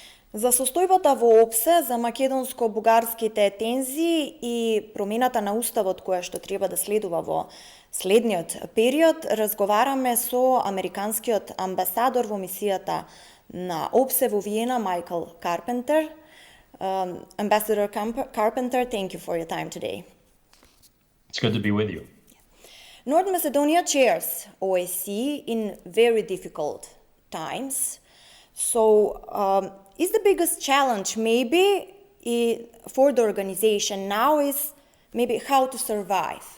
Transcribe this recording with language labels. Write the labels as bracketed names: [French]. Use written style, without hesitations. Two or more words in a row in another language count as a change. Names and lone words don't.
[Macedonian] За состојбата во ОБСЕ, за македонско-бугарските тензии и промената на уставот која што треба да следува во следниот период, разговараме со американскиот амбасадор во мисијата на ОБСЕ во Виена, Мајкл Карпентер. [English] Ambassador Carpenter, thank you for your time today. It's good to be with you. North Macedonia chairs OSCE in very difficult times. So, is the biggest challenge maybe for the organization now is maybe how to survive?